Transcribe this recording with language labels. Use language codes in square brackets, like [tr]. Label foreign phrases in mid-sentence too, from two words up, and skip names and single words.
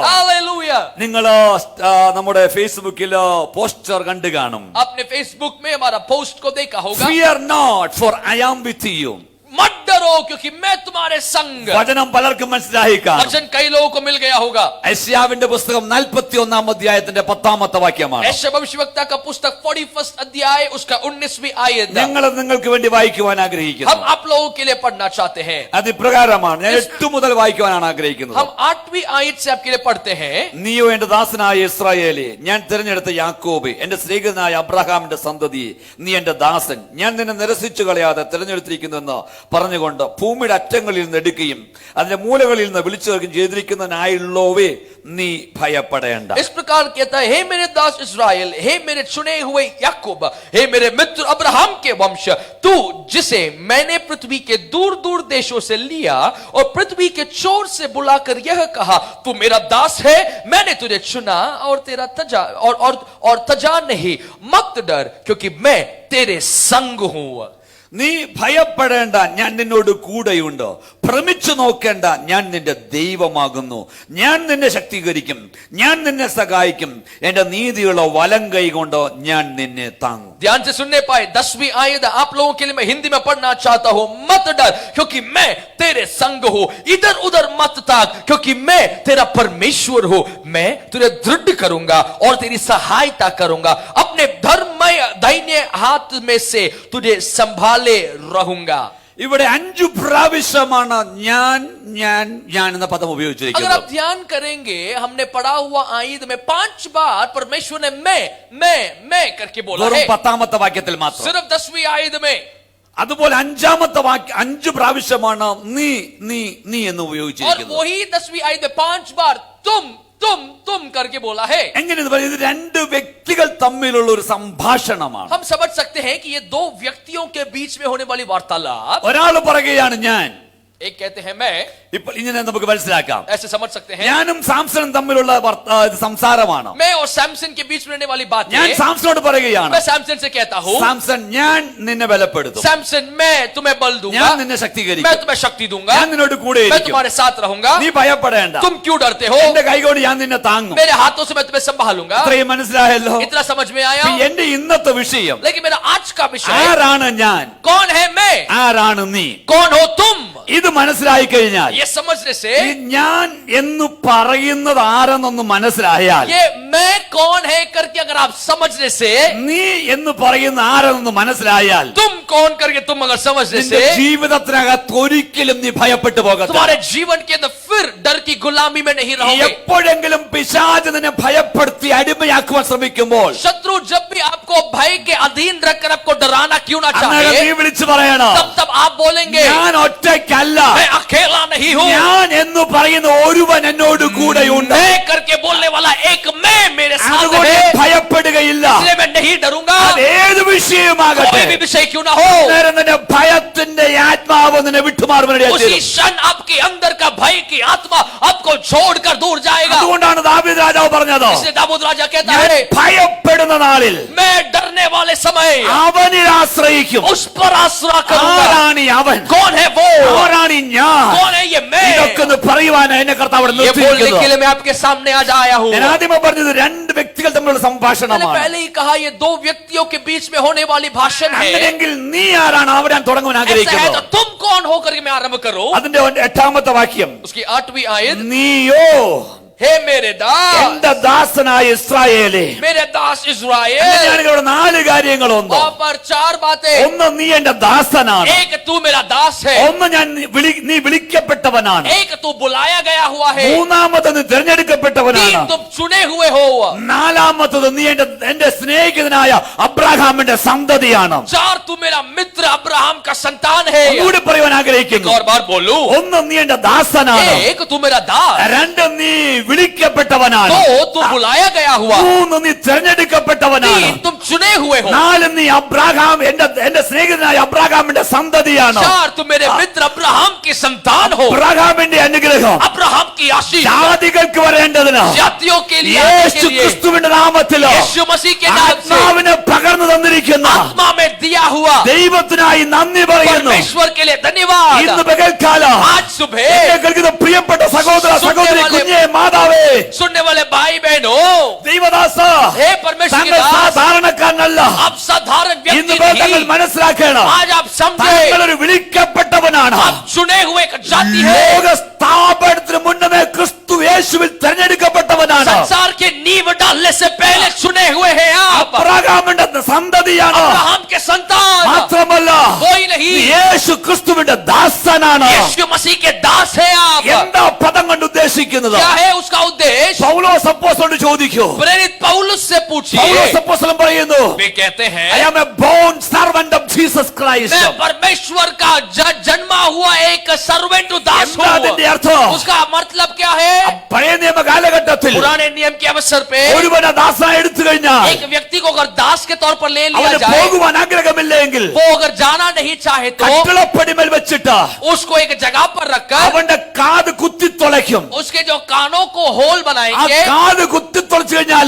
[hi] हालेलुया। [ml] നിങ്ങൾ നമ്മുടെ ഫേസ്ബുക്കില് പോസ്റ്റർ കണ്ടു കാണും. [hi] आपने फेसबुक में हमारा पोस्ट को देखा होगा, [en] Fear not, for I am with you. [hi] मत डरो क्योंकि मैं तुम्हारे संग। [ml] വചനം പലർക്കും മനസ്സിലായി കാണും. [hi] वचन कई लोगों को मिल गया होगा। [ml] യെശയ്യാവിന്റെ പുസ്തകം 41 അധ്യായത്തിന്റെ 10ാമത്തെ വാക്യമാണ്. [hi] यशायाह भविष्यवक्ता का पुस्तक 41 अध्याय उसका 19वीं आयत, [ml] ഞങ്ങൾ നിങ്ങൾക്ക് വേണ്ടി വായിക്കുവാൻ ആഗ്രഹിക്കുന്നു. [hi] हम आप लोगों के लिए पढ़ना चाहते हैं। [ml] അത് ഇപ്രകാരമാണ്. ഞാൻ 8 മുതൽ വായിക്കുവാനാണ് ആഗ്രഹിക്കുന്നത്. [hi] हम 8वीं आयत से आपके लिए पढ़ते हैं। [ml] നീയോ എന്റെ ദാസനായ ഇസ്രായേലേ, ഞാൻ തിരഞ്ഞെടുത്ത യാക്കോബേ, എന്റെ സ്നേഹിതനായ അബ്രഹാമിന്റെ സന്തതിയെ, നീ എന്റെ ദാസൻ, ഞാൻ നിന്നെ നിരസിച്ചു കളയാതെ തിരഞ്ഞെടുത്തിരിക്കുന്നുവെന്ന് പറഞ്ഞുകൊണ്ട് ഭൂമിയുടെ അറ്റങ്ങളിൽ നിന്ന് എടുക്കുകയും അതിന്റെ മൂലകളിൽ നിന്ന് വിളിച്ചു കേൾക്കുകയും ചെയ്തിരിക്കുന്നതിനായുള്ളവേ, നീ ഭയപ്പെടേണ്ട. [hi] इस प्रकार कहता है, हे मेरे दास इस्राएल, हे मेरे चुने हुए याकूब, हे मेरे मित्र अब्राहम के वंश, तू जिसे मैंने पृथ्वी के दूर दूर देशों से लिया और पृथ्वी के छोर से बुलाकर यह कहा, तू मेरा दास है, मैंने तुझे चुना और तेरा तजा और तजा नहीं, मत डर क्योंकि मैं तेरे संग हूं। [ml] നീ ഭയപ്പെടേണ്ട, ഞാൻ നിന്നോട് കൂടെയുണ്ട്. ഭ്രമിച്ചു നോക്കേണ്ട, ഞാൻ നിന്റെ ദൈവമാകുന്നു. ഞാൻ നിന്നെ ശക്തീകരിക്കും, ഞാൻ നിന്നെ സഹായിക്കും, എന്റെ നീതിയുള്ള വലം കൈ കൊണ്ട് ഞാൻ നിന്നെ താങ്ങും. [hi] ध्यान से सुनने पाए 10वीं आयत आप लोगों के लिए मैं हिंदी में पढ़ना चाहता हूं। मत डर क्योंकि मैं तेरे संग हूं, इधर उधर मत ताक क्योंकि मैं तेरा परमेश्वर हूं, मैं तुझे दृढ़ करूंगा और तेरी सहायता करूंगा, अपने धर्ममय दाहिने हाथ में से तुझे संभाले रहूंगा। [ml] ഇവിടെ 5 പ്രാവശ്യമാണ് ഞാൻ ഞാൻ ഞാൻ എന്ന പദം [hi] अगर [ml] ഉപയോഗിച്ചിരിക്കുന്നത്. [hi] आप ध्यान करेंगे, हमने पढ़ा हुआ आयत में 5 बार परमेश्वर ने मैं करके बोला [ml] വെറും [hi] है, [ml] 10ാമത്തെ വാക്യത്തിൽ മാത്രം. [hi] सिर्फ 10वीं आयत में। [ml] അതുപോലെ 5ാമത്തെ വാക്യം 5 പ്രാവശ്യമാണ് നീ നീ നീ എന്ന് [hi] और [ml] ഉപയോഗിച്ചിരിക്കുന്നത്. [hi] वही 10वीं आयत में 5 बार तुम करके बोला है। [ml] എങ്ങനെ ഇത് പറയുന്നത്? 2 വ്യക്തികൾ തമ്മിലുള്ള ഒരു സംഭാഷണമാണ്. [hi] हम समझ सकते हैं कि ये 2 व्यक्तियों के बीच में होने वाली वार्तालाप, [ml] ഒരാൾ പറയുകയാണ് ഞാൻ, [hi] एक कहते हैं मैं, [ml] ഇപ്പോൾ ഇങ്ങനെ നമുക്ക് മനസ്സിലാക്കാം. [hi] ऐसे समझ सकते हैं [ml] ഞാനും സാംസണും തമ്മിലുള്ള ഇത് സംസാരമാണ്. [hi] मैं और सैमसन के बीच में रहने वाली बात [ml] ഞാൻ [hi] है। [ml] സാംസണോട് പറയുകയാണ്, [hi] मैं सैमसन से कहता हूँ, [ml] സാംസൺ ഞാൻ നിന്നെ ബലപ്പെടുത്തും, [hi] सैमसन मैं तुम्हें बल दूंगा, [ml] ഞാൻ നിന്നെ [hi] मैं [ml] ശക്തീകരിക്കും, [hi] तुम्हें शक्ति दूंगा, [ml] ഞാൻ നിന്നോട് കൂടെ [hi] मैं [ml] ഇരിക്കും, [hi] तुम्हारे साथ रहूंगा, [ml] നീ ഭയപ്പെടേണ്ട, [hi] तुम क्यों डरते हो, [ml] എന്റെ കൈകൊണ്ട് ഞാൻ നിന്നെ താങ്ങും. [hi] मेरे हाथों से मैं तुम्हें संभालूंगा। [ml] ഇത്രയും മനസ്സിലായല്ലോ. [hi] इतना समझ में आया। [ml] ഇപ്പൊ എന്റെ ഇന്നത്തെ വിഷയം, [hi] लेकिन मेरा आज का विषय, [ml] ആരാണ് ഞാൻ, [hi] कौन है मैं, [ml] ആരാണ് നീ, [hi] कौन हो तुम, [ml] ഇത് മനസ്സിലായി കഴിഞ്ഞാൽ, [hi] ये समझने से, [ml] ഈ ഞാൻ എന്ന് പറയുന്നത് ആരെന്നൊന്ന് മനസ്സിലായാൽ, [hi] ये मैं कौन है करके अगर आप समझने से, [ml] നീ എന്ന് പറയുന്ന ആരെന്നൊന്ന് മനസ്സിലായാൽ, [hi] तुम कौन करके तुम अगर समझने [ml] നിന്റെ [hi] से, [ml] ജീവിതത്തിനകത്ത് ഒരിക്കലും നീ ഭയപ്പെട്ടു പോകത്തില്ല. [hi] तुम्हारे जीवन के अंदर फिर डर की गुलामी में नहीं रहोगे। [ml] എപ്പോഴെങ്കിലും പിശാച് നിന്നെ ഭയപ്പെടുത്തി അടിമയാക്കുവാൻ ശ്രമിക്കുമ്പോൾ, [hi] शत्रु जब भी आपको भय के अधीन रखकर आपको डराना क्यों ना [ml] അന്നേരം [hi] चाहे, [ml] നീ വിളിച്ചു പറയണം, [hi] तब आप बोलेंगे [ml] ഞാൻ ഒറ്റയ്ക്കല്ല, [hi] मैं अकेला नहीं हूँ, [ml] ഞാൻ എന്ന് പറയുന്ന ഒരുവൻ എന്നോട് കൂടെയുണ്ട്. [hi] मैं करके बोलने वाला एक मैं मेरे साथ [ml] അതുകൊണ്ട് [hi] है, [ml] ഭയപ്പെടുകയില്ല. [hi] इसलिए मैं नहीं डरूंगा, [ml] അത് ഏത് വിഷയമാകട്ടെ. [hi] कोई भी विषय क्यों ना हो। [ml] അന്നേരം നിന്റെ ഭയത്തിന്റെ ആത്മാവ് നിന്നെ വിട്ടുമാറുവാൻ [hi] उसी क्षण आपके अंदर का भय की आत्मा आपको छोड़कर दूर जाएगा। [ml] അതുകൊണ്ടാണ് ദാവീദ് രാജാവ് പറഞ്ഞത്, [hi] इसलिए दाऊद राजा कहता [ml] ഞാൻ [hi] है, [ml] ഭയപ്പെടുന്ന നാളിൽ [hi] मैं डरने वाले समय [ml] അവനിൽ ആശ്രയിക്കും. [hi] उस पर आश्रय करूंगा। [ml] ആരാണ് ഈ അവൻ, [hi] कौन है वो, [ml] ആരാണ് ഈ ഞാൻ, [hi] कौन है ये मैं, [ml] ഇതൊക്കെ ഒന്ന് പറയുവാൻ എന്നെ കർത്താവ് അവിടെ [hi] ये बोलने के [ml] നിർത്തിയിരിക്കുന്നു. [hi] लिए मैं आपके सामने आज आया हूँ. [ml] ഞാൻ ആദ്യമേ പറഞ്ഞത് രണ്ട് വ്യക്തികൾ തമ്മിലുള്ള [hi] मैंने [ml] സംഭാഷണമാണ്. [hi] पहले ही कहा ये दो व्यक्तियों के बीच में होने वाली भाषण है. [ml] അങ്ങനെയെങ്കിൽ നീ ആരാണ് അവിടെ ഞാൻ തുടങ്ങുവാൻ [hi] ऐसा है तो [ml] ആഗ്രഹിക്കുന്നത്. [hi] तुम कौन होकर के मैं आरंभ करूं. [ml] അതിന്റെ 8ാമത്തെ വാക്യം, [hi] उसकी 8वीं आयत, [ml] നീയോ [hi] हे मेरे दास, [ml] എന്റെ ദാസനായ ഇസ്രായേലേ. [hi] मेरे दास इस्राएल. [ml] അങ്ങനെയാണെങ്കിൽ ഇവിടെ 4 കാര്യങ്ങളുണ്ട്. [hi] वहां पर 4 बातें. [ml] ഒന്ന്, നീ എന്റെ ദാസനാണ്. [hi] एक, तू मेरा दास है. [ml] ഒന്ന്, നീ വിളിക്കപ്പെട്ടവനാണ്. [hi] एक, तू बुलाया गया हुआ है. [ml] മൂന്നാമത് നീ തിരഞ്ഞെടുക്കപ്പെട്ടവനാണ്. [hi] 3, तुम चुने हुए हो. [ml] നാലാമത്തത് നീ എന്റെ സ്നേഹിതനായ അബ്രാഹാമിന്റെ സന്തതിയാണ്. [hi] 4, तू मेरा मित्र अब्राहम का संतान है. [ml] ഒന്നുകൂടി പറയുവാൻ ആഗ്രഹിക്കുന്നു. [hi] और बार बोलूं. [ml] ഒന്ന്, നീ എന്റെ ദാസനാണ്. [hi] एक, तू मेरा दास. [ml] രണ്ട്, നീ വിളിക്കപ്പെട്ടവനാണ്. [hi] 2, तू बुलाया गया हुआ. [ml] മൂന്ന്, നീ തിരഞ്ഞെടുക്കപ്പെട്ടവനാണ്. [hi] 3, तुम चुने हुए हो. [ml] 4, നീ എന്റെ സ്നേഹിതനായ അബ്രാഹാമിന്റെ സന്തതിയാണ്. [hi] 4, तुम मेरे मित्र अब्राहम के संतान हो. [ml] അബ്രാഹാമിന്റെ അനുഗ്രഹം [hi] अब्राहम की आशीष [ml] ജാതികൾക്ക് വരേണ്ടതിന് [hi] जातियों के लिए [ml] യേശു ക്രിസ്തുവിന്റെ നാമത്തിലോ [hi] यीशु मसीह के नाम से [ml] ആത്മാവിനെ പകർന്നു തന്നിരിക്കുന്ന [hi] आत्मा में दिया हुआ [ml] ദൈവത്തിനായി നന്ദി പറയുന്നു. [hi] परमेश्वर के लिए धन्यवाद. [ml] ഇന്ന് പകൽക്കാലം [hi] आज सुबह [ml] എന്നെ കേൾക്കുന്ന പ്രിയപ്പെട്ട സഹോദര സഹോദരി, കുഞ്ഞേ, മാതാവേ, [hi] सुनने वाले भाई बहनों, [ml] ദൈവദാസ, [hi] हे परमेश्वर के [ml] താങ്കൾ [hi] दास, [ml] സാധാരണക്കാരനല്ല. [hi] आप साधारण [ml] ഇന്ന് [hi] व्यक्ति [ml] താങ്കൾ [hi] नहीं. [ml] മനസ്സിലാക്കണം, [hi] आज आप समझे, [ml] താങ്കളൊരു വിളിക്കപ്പെട്ടവനാണ്. [hi] आप चुने हुए एक जाति है. [ml] ലോക സ്ഥാപനത്തിന് മുന്നമേ ക്രിസ്തു യേശുവിൽ തിരഞ്ഞെടുക്കപ്പെട്ടവനാണ്. [hi] संसार के नींव डालने से पहले चुने हुए हैं आप. [ml] അബ്രാഹാമിന്റെ സന്തതിയാണ്. [hi] अब्राहम के संतान, [ml] മാത്രമല്ല [hi] कोई नहीं, [ml] യേശു ക്രിസ്തുവിന്റെ ദാസനാണ്. [hi] यीशु मसीह के दास है आप. [ml] എന്താ പദം കൊണ്ട് ഉദ്ദേശിക്കുന്നത്? [hi] क्या है उसका उद्देश्य? [ml] പൗലോസ് അപ്പോസ്തലനോട് ചോദിക്കൂ. [hi] प्रेरित पौलुस से पूछिए. [ml] പൗലോസ് അപ്പോസ്തലൻ പറയുന്നു, [hi] वे कहते हैं, [en] I am a born servant of Jesus Christ. [hi] मैं परमेश्वर का जन्मा हुआ एक सर्वेंट दास [ml] എന്താ അതിന്റെ [hi] हूँ. [ml] അർത്ഥം? [hi] उसका मतलब क्या है? [ml] പഴയ നിയമ കാലഘട്ടത്തിൽ [hi] पुराने नियम के अवसर पे [ml] ഒരുവനെ ദാസനായി എടുത്തു കഴിഞ്ഞാൽ [hi] एक व्यक्ति को अगर दास के तौर पर ले लिया [ml] അവന് [hi] जाए, [ml] പോകുവാൻ ആഗ്രഹമില്ലെങ്കിൽ [hi] वो अगर जाना नहीं चाहे तो [ml] കട്ടിളപ്പടിമേൽ വെച്ചിട്ട് [hi] उसको एक जगह पर रखकर [ml] അവന്റെ കാത് കുത്തിത്തുളയ്ക്കും. [hi] उसके जो कानों को होल [ml] ആ [hi] बनाएंगे, [ml] കാത് കുത്തിത്തുളച്ചു കഴിഞ്ഞാല്